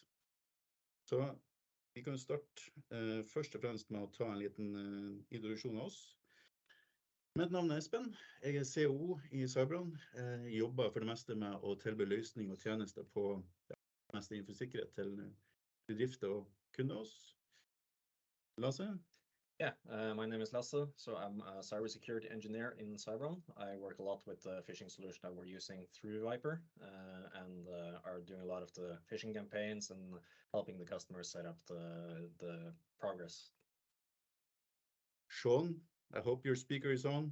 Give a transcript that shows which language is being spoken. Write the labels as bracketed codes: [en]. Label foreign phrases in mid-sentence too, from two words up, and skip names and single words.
[no] Så vi kan starte først og fremst med å ta en liten introduksjon av oss. Mitt navn er Espen. Jeg er CEO i Cyberon. Jeg jobber for det meste med å tilby løsning og tjenester på det meste innenfor sikkerhet til bedrifter og kunder hos. Lasse? [en] Yeah, my name is Lasse, so I'm a cybersecurity engineer in Cyberon. I work a lot with the phishing solution that we're using through Viper and are doing a lot of the phishing campaigns and helping the customers set up the progress. Sean, I hope your speaker is on.